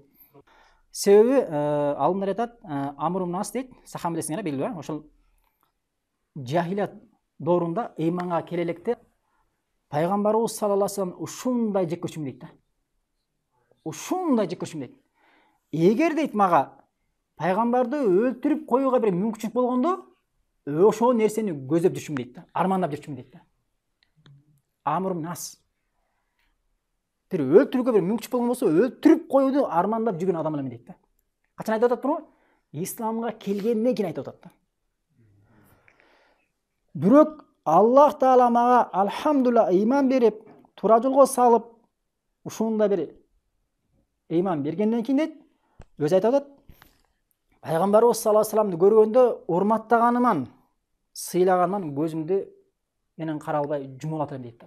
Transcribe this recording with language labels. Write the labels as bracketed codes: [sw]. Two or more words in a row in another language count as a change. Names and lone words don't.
[ky] Себеби алымдар айтат, Амр ибн Ас дейт, сахаба билесиңер, белгилүү, ошол жахилият доорунда ыйманга келе электе пайгамбарыбыз [ar] صلى الله عليه وسلم [ky] ушундай жек көрчүмүн дейт да. Ушундай жек көрчүмүн дейт. Эгер дейт мага пайгамбарды өлтүрүп коюуга бир мүмкүнчүлүк болгондо, ошол нерсени көздөп жүрчүмүн дейт да, армандап жүрчүмүн дейт да. Амр ибн Ас бир өлтүрүүгө бир мүмкүнчүлүк болгон болсо, өлтүрүп коюуду армандап жүргөн адам элем дейт да. Качан айтып атат буну? Исламга келгенден кийин айтып атат да. Бирок Аллах Таала мага алхамдулилла ыйман берип, туура жолго салып, ушундай бир ыйман бергенден кийин дейт, өзү айтып атат, пайгамбарыбыз [ar] صلى الله عليه وسلم [ky] көргөндө урматтаганыман, сыйлаганыман көзүмдү менен кара албай жумулат элем дейт да.